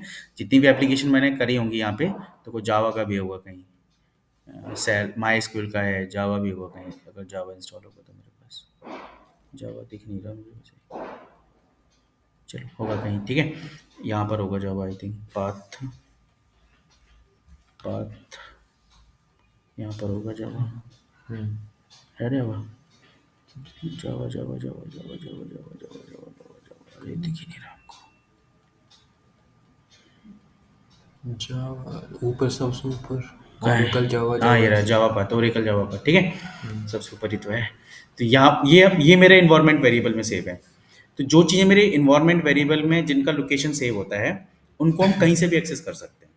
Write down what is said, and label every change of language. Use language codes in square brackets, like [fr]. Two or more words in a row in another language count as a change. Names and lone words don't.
[hi] जितनी भी एप्लीकेशन मैंने करी होंगी यहाँ पे, तो कोई जावा का भी होगा कहीं, सेल माई स्क्यूएल का है, जावा भी होगा कहीं। अगर जावा इंस्टॉल होगा तो मेरे पास जावा दिख नहीं रहा मुझे वैसे, चलो होगा कहीं, ठीक है। यहाँ पर होगा जावा, [en] I think [hi] पाथ, पाथ यहाँ पर होगा जावा, है जावा जावा जावा जावा जावा जावा जावा जावा जावा जावा जावा, अरे दिख ही नहीं रहा हमको। जावा ऊपर, सबसे ऊपर कहाँ है? ओरेकल जावा हाँ ये रहा जावा पाथ, ओरेकल जावा पाथ, ठीक है। सबसे ऊपर ही तो है। तो यहाँ ये मेरे [en] environment variable [hi] में सेव है। तो जो चीज़ें मेरे [en] environment variable [hi] में जिनका लोकेशन सेव होता है, उनको हम कहीं से भी एक्सेस कर सकते हैं।